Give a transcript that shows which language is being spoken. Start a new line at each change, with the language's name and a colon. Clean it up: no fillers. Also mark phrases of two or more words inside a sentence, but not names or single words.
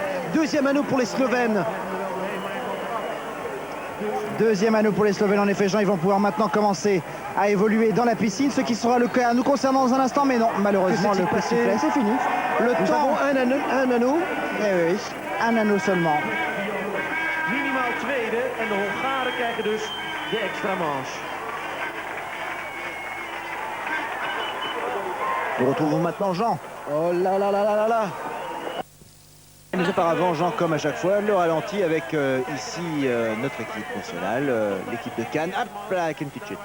French: Deuxième anneau pour les Slovènes. Deuxième anneau pour les Slovènes. En effet, Jean, ils vont pouvoir maintenant commencer à évoluer dans la piscine, ce qui sera le cas nous concernant dans un instant. Mais non, malheureusement, Que s'est-il le coup de passé sifflet, c'est fini. Le Nous temps. avons un anneau. Eh oui, un anneau seulement.
Dutch: Minimaal tweede en de Hongaren krijgen dus de extra manche.
French: Nous retrouvons maintenant Jean. Oh là. Mais auparavant, Jean, comme à chaque fois, le ralenti avec ici notre équipe nationale, l'équipe de Cannes. Hop là, avec une petite chute.